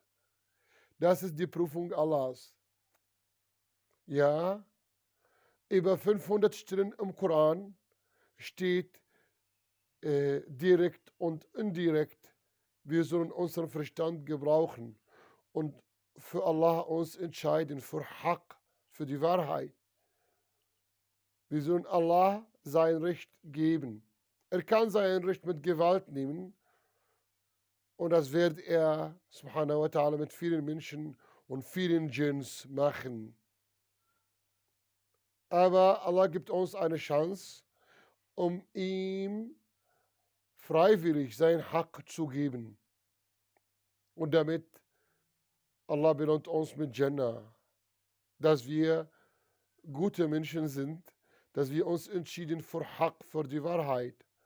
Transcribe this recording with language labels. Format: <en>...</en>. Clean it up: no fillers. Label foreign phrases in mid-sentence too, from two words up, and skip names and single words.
<de>Das ist die Prüfung Allahs. Ja, über 500 Stellen im Koran steht direkt und indirekt, wir sollen unseren Verstand gebrauchen und für Allah uns entscheiden, für Haqq, für die Wahrheit. Wir sollen Allah sein Recht geben. Er kann sein Recht mit Gewalt nehmen und das wird er,</de> <ar>سبحانه وتعالى,</ar> <de>mit vielen Menschen und vielen Djinns machen. Aber Allah gibt uns eine Chance, um ihm freiwillig sein Haqq zu geben. Und damit Allah belohnt uns mit Jannah, dass wir gute Menschen sind, dass wir uns entschieden für Haqq, für die Wahrheit.</de>